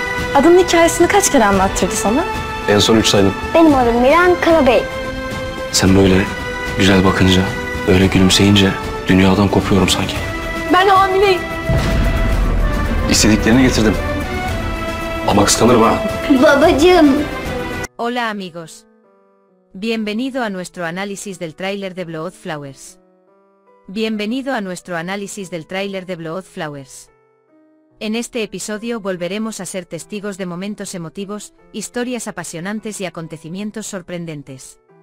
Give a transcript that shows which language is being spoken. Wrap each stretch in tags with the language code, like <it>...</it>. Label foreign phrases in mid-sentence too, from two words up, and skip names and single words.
<tr>Adının hikayesini kaç kere anlattırdı sana? En son 3 saydım. Benim adım Miran Karabey. Sen böyle güzel bakınca, böyle gülümseyince dünyadan kopuyorum sanki. Ben hamileyim. İstediklerini getirdim. Ama kıskanırım ha. Babacığım.</tr> <es>Hola amigos. Bienvenido a nuestro análisis del tráiler de Blood Flowers. Bienvenido a nuestro análisis del tráiler de Blood Flowers. En este episodio volveremos a ser testigos de momentos emotivos, historias apasionantes y acontecimientos sorprendentes.</es>